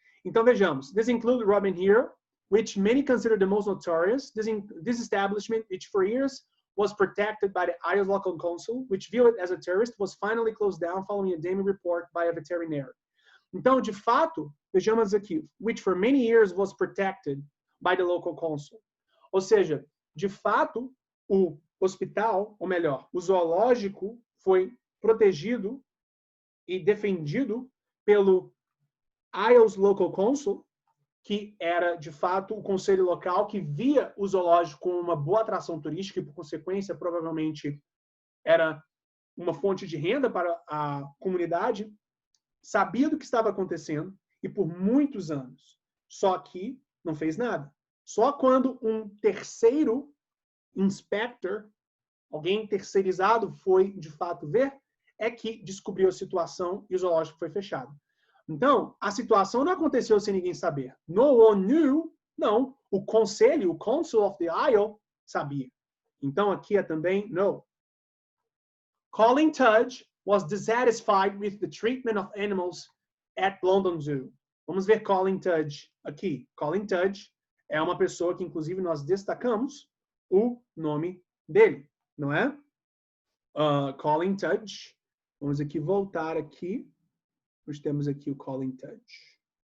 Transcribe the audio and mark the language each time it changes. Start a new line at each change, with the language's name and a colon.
Portuguese: Então vejamos,
English: this includes Robin Hood, which many consider the most notorious. This establishment, which for years was protected by the Isles local council, which viewed it as a tourist, was finally closed down following a damning report by a veterinarian.
Portuguese: Então, de fato, vejamos aqui,
English: which for many years was protected by the local council.
Portuguese: Ou seja, de fato, o hospital, ou melhor, o zoológico foi protegido e defendido pelo Isles Local Council, que era, de fato, o conselho local que via o zoológico como uma boa atração turística e, por consequência, provavelmente era uma fonte de renda para a comunidade, sabia do que estava acontecendo e por muitos anos. Só que não fez nada. Só quando um terceiro inspector, alguém terceirizado, foi de fato ver, é que descobriu a situação e o zoológico foi fechado. Então, a situação não aconteceu sem ninguém saber.
English: No one knew,
Portuguese: não. O conselho, o Council of the Isle, sabia. Então, aqui é também no.
English: Colin Tudge was dissatisfied with the treatment of animals at London Zoo.
Portuguese: Vamos ver Colin Tudge aqui. Colin Tudge é uma pessoa que, inclusive, nós destacamos o nome dele, não é? Colin Tudge. Vamos aqui voltar aqui. Nós temos aqui o Colin Tudge.